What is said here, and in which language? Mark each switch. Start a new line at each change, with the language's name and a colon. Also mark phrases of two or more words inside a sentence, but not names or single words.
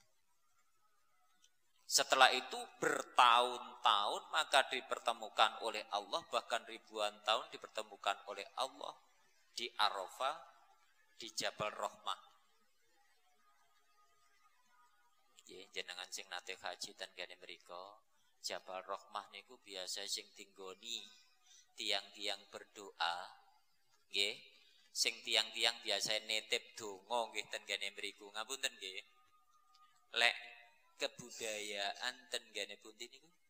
Indonesian: Setelah itu bertahun-tahun maka dipertemukan oleh Allah, bahkan ribuan tahun dipertemukan oleh Allah di Arafah, di Jabal Rahmah. Ya,
Javanese: jenengan sing nate haji dan gane mriko, Jabal Rahmah niku biasa sing tinggoni tiang-tiang berdoa, nggih. Sing tiang-tiang biasa nitip donga nggih ten gane mriku. Ngapunten nggih. Lek kebudayaan ten gane pundi niku?